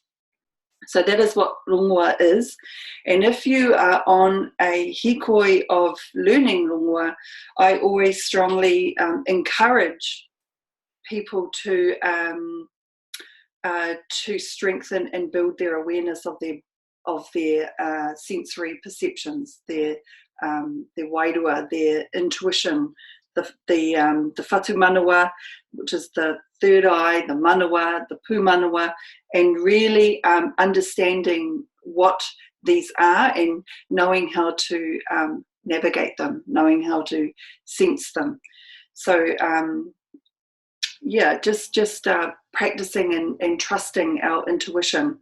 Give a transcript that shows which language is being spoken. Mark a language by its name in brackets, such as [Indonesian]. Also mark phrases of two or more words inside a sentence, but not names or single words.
[English] So that is what rongoa is. And if you are on a hikoi of learning rongoa, I always strongly encourage people to strengthen and build their awareness of their sensory perceptions, their wairua, their intuition, the [Māori] whatu manawa, [English] which is the third eye, the manawa, the [Māori] pū manawa, [English] and really understanding what these are and knowing how to navigate them, knowing how to sense them. So just practicing and trusting our intuition.